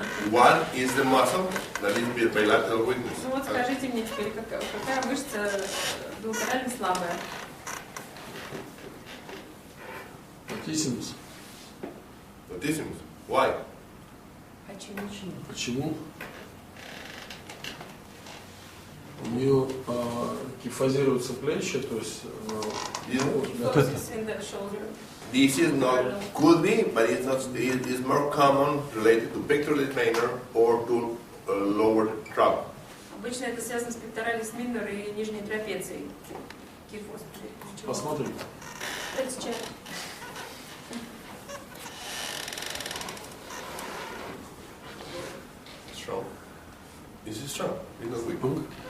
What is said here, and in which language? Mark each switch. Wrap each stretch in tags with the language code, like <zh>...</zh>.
<en>One is the muscle that is the bilateral weakness.</en> <ru>Ну вот скажите мне теперь, какая мышца билатерально слабая? Латиссимус.</ru> <en>Latissimus. Why?</en> <ru>Почему? У нее кифозируются плечи, то есть</ru> <en>Focus in the shoulder. This is not, could be, but it's not. It is more common related to pectoralis minor or to lower trap.</en> <ru>Обычно это связано с пекторалис минор и нижней трапецией. Кифоз. посмотрим.</ru> <en>Let's check. strong. It's not weak.</en>